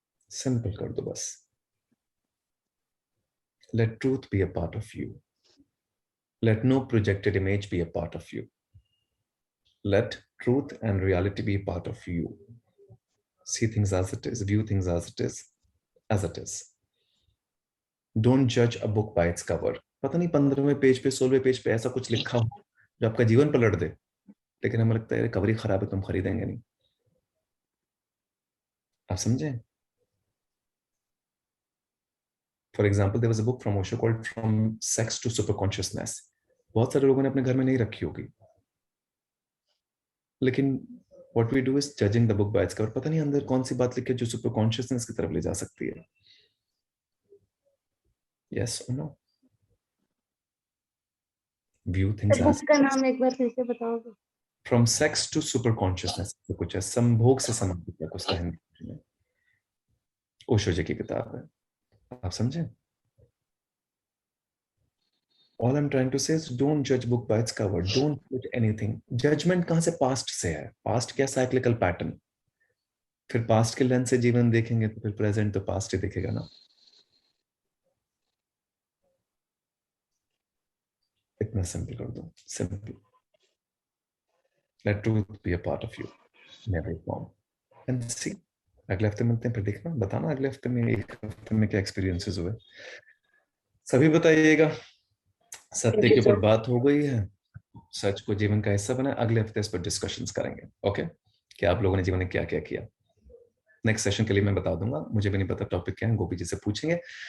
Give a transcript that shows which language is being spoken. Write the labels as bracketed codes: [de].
[hi] Simple कर दो बस। [en] Let truth be a part of you, let no projected image be a part of you, let truth and reality be a part of you. See things as it is, view things as it is, as it is. Don't judge a book by its cover। [hi] पता नहीं 15वें page पे 16वें page पे ऐसा कुछ लिखा हो जो आपका जीवन पलट दे, लेकिन हमें लगता है कवर ही खराब है तो हम खरीदेंगे नहीं। आप समझे? [en] For example there was a book from Osho called from sex to super consciousness. [hi] बहुत सारे लोगों ने अपने घर में नहीं रखी होगी, लेकिन [en] what we do is judging the book by its cover। [hi] पता नहीं अंदर कौन सी बात लिखी है जो सुपर कॉन्शियसनेस की तरफ ले जा सकती है। [en] Yes or no? View things [hi] book [en] as [hi] का नाम एक बार फिर से बताओगे? [en] From sex to super consciousness, [hi] कुछ है, संभोग से समाधि तक, उसका हिंदी में ओशो जी की किताब है। आप समझे? [en] All I'm trying to say is don't judge book by its cover, don't put anything। [hi] Judgment कहाँ से? पास्ट से है। पास्ट क्या? Cyclical pattern. फिर पास्ट के लेंस से जीवन देखेंगे तो फिर प्रेजेंट तो पास्ट ही दिखेगा ना। इतना सिंपल कर दो, simple. [en] Let truth be a part of you in every form and see। [hi] अगले हफ्ते मिलते हैं, फिर देखना, बताना अगले हफ्ते में, एक हफ्ते में क्या एक्सपीरियंसेस हुए, सभी बताइएगा। सत्य के ऊपर बात हो गई है, सच को जीवन का हिस्सा बना। अगले हफ्ते इस पर डिस्कशंस करेंगे, ओके? कि आप लोगों ने जीवन में क्या क्या किया। नेक्स्ट सेशन के लिए मैं बता दूंगा, मुझे भी नहीं पता टॉपिक क्या है, गोपी जी से पूछेंगे।